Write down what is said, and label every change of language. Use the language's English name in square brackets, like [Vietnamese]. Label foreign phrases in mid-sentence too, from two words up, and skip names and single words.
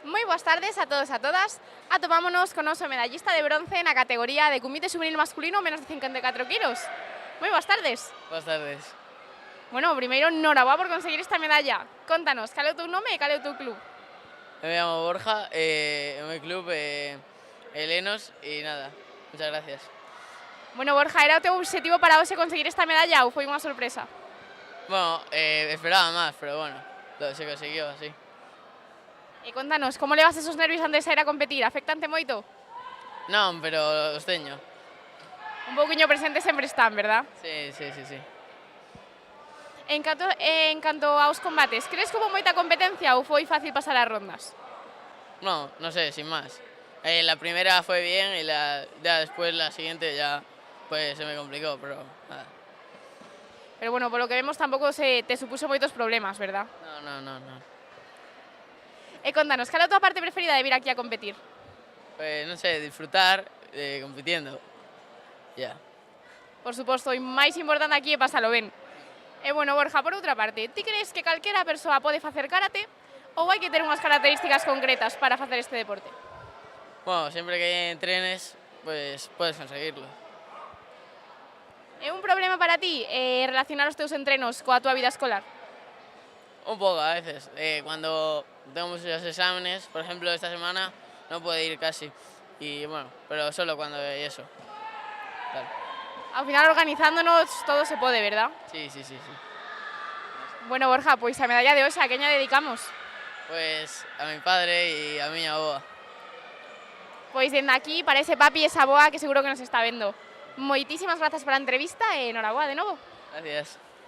[Galician] boas tardes a todos e a todas. Atopámonos con noso medallista de bronce na categoría de comité juvenil masculino menos de 54 kilos. Moi boas tardes. Boas tardes. Bueno, primeiro, noraboa por conseguir esta medalla. Contanos, cal é o teu nome e cal é o teu club? [Spanish] Me llamo Borja, en mi club Helenos y nada, muchas gracias. [Galician] Bueno, Borja, era o teu objetivo para hoxe conseguir esta medalla ou foi unha sorpresa? [Spanish] Bueno, esperaba más, pero bueno, se consiguió así. [Galician] E contanos, como levas esos nervios antes de sair a competir? Afectante moito? No, pero os teño. Un pouquiño presente sempre están, verdad? [Spanish] Sí, sí, sí, sí. [Galician] En canto aos combates, [Spanish] crees que hubo [Galician] moita competencia ou foi fácil pasar as rondas? [Spanish] No, no sé, sin más. La primera fue bien y ya después la siguiente ya pues se me complicó, pero nada. Pero bueno, por lo que vemos [Galician] tampouco te supuso moitos problemas, verdad? [Spanish] No. [Galician] E contanos, cal é a tua parte preferida de vir aquí a competir? [Spanish] Pues no sé, disfrutar compitiendo. Ya. [Galician] Por suposto, o máis importante aquí é pasalo ben. E bueno, Borja, por outra parte, ti crees que calquera persoa pode facer karate ou hai que ter unhas características concretas para facer este deporte? [Spanish] Bueno, siempre que entrenes, pues puedes conseguirlo. [Galician] É un problema para ti relacionar os teus entrenos coa tua vida escolar? [Spanish] Un poco a veces. Cuando tengo muchos exámenes, por ejemplo esta semana, no puedo ir casi. Y bueno, pero solo cuando hay eso. [Galician] Claro. Ao final, organizándonos, todo se pode, verdad? [Spanish] Sí. [Galician] Bueno, Borja, pois a medalla de hoxe, a quen a dedicamos? [Spanish] Pues a mi padre y a mi aboa. [Galician] Pois dende aquí, para ese papi e esa boa que seguro que nos está vendo. Moitísimas grazas pola entrevista e noraboa de novo. [Spanish] Gracias.